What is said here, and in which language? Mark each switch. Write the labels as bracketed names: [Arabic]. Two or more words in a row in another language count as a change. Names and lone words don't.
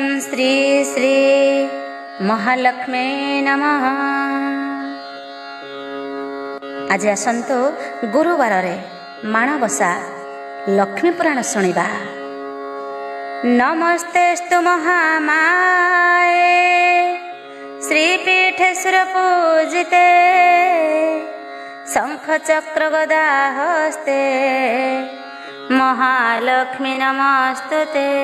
[Sanskrit] श्री श्री महालक्ष्मी नमः। [Odia] ଆଜି ଆସନ୍ତୁ ଗୁରୁବାର ରେ ମାଣବସା ଲକ୍ଷ୍ମୀ ପୁରାଣ ଶୁଣିବା। [Sanskrit] नमस्तेस्तु महामाये श्रीपीठेश्वर पूजिते शंख चक्र गदा हस्ते महालक्ष्मी नमस्तुते।